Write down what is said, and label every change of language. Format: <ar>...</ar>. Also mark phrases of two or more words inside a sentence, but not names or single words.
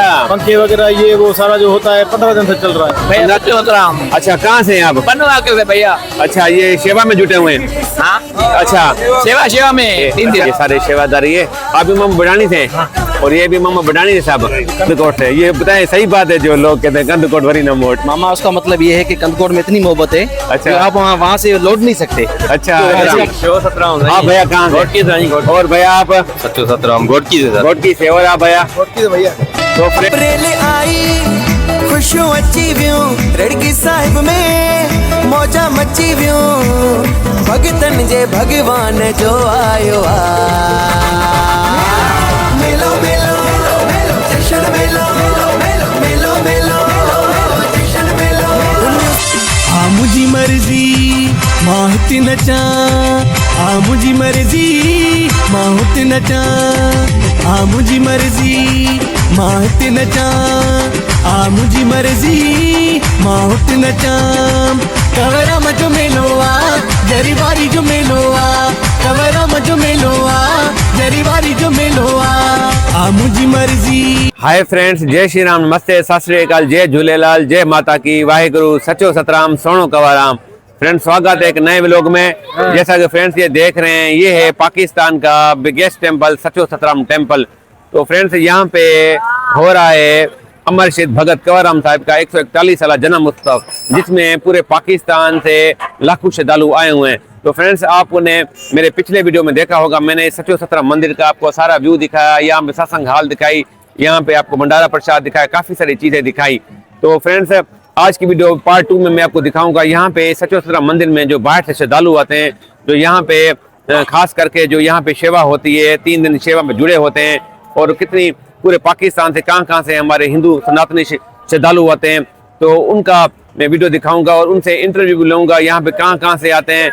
<hi>पंखे वगैरह ये वो सारा जो होता है 15 दिन से चल रहा है। अच्छा कहाँ से हैं आप? बनवा के भैया। अच्छा ये सेवा में जुटे हुए हैं? हाँ अच्छा सेवा में 3 दिन ये सारे सेवादारी है। आप भी मामा बडानी थे और ये भी मामा बडानी थे साहब कंदकोट से। ये बताएं सही बात है जो लोग कहते हैं कंदकोट</hi> <sd>वरी न मोट?</sd> <hi>मामा उसका मतलब ये है कि कंदकोट में इतनी मोहब्बत है अच्छा आप वहाँ से लौट नहीं सकते। अच्छा हाँ भैया कहाँ से? और भैया आप? सच्चो सतराम घोटकी से। और आप भैया? भैया तो</hi> <sd>अप्रैल आई खुशियों अच्छी व्यू रड़की साहिब में मौजा मची व्यू भगतन जे भगवान जो आयो मेलो मेलो जशन मेलो मेलो मेलो जशन मेलो हाँ मुझी मर्जी माहती नचा हाँ मुझी मर्जी माहती नचा हाँ मुझी मर्जी माहती नचा हाँ मुझी मर्जी माहती नचा कवरा मजो मेलोआ जरीवारी जो मेलोआ कवरा मजो मेलोआ जरीवारी जो मेलोआ हाँ मुझी मर्जी।</sd> <hi>हाय फ्रेंड्स, जय श्री राम, नमस्ते,</hi> <pa>ਸਤ ਸ੍ਰੀ ਅਕਾਲ,</pa> <hi>जय झूलेलाल, जय माता की, वाहेगुरु, सचो सतराम, सोनो कवाराम। फ्रेंड्स स्वागत है एक नए व्लॉग में। जैसा कि फ्रेंड्स ये देख रहे हैं ये है पाकिस्तान का</hi> <en>biggest temple</en> <hi>सचो सतराम टेंपल। तो फ्रेंड्स यहाँ पे हो रहा है अमर शहीद भगत कंवरराम साहब का 141 साल जन्म उत्सव, जिसमें पूरे पाकिस्तान से लाखों श्रद्धालु आए हुए हैं। तो फ्रेंड्स आपने मेरे पिछले वीडियो में देखा होगा, मैंने सचो सतराम मंदिर का आपको सारा व्यू दिखाया, यहाँ पे सत्संग हाल दिखाई, यहाँ पे आपको भंडारा प्रसाद दिखाया, काफी सारी चीजें दिखाई। तो फ्रेंड्स आज की वीडियो पार्ट 2 में मैं आपको दिखाऊंगा यहाँ पे सचो सतराम मंदिर में जो बाहर से श्रद्धालु आते हैं, जो यहाँ पे खास करके जो यहाँ पे सेवा होती है 3 दिन सेवा में जुड़े होते हैं, और कितनी पूरे पाकिस्तान से कहाँ से हमारे हिंदू सनातनी श्रद्धालु आते हैं। तो उनका मैं वीडियो दिखाऊंगा और उनसे इंटरव्यू भी लूंगा यहाँ पे कहाँ से आते हैं।</hi>